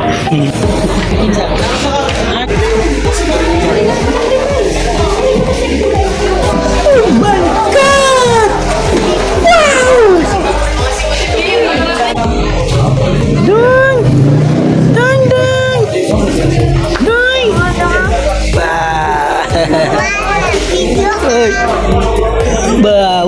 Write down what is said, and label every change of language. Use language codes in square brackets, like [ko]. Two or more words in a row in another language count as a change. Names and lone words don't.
[en] Oh my God! Wow! Dong! Dong, dong! Dong! Bah! Bau!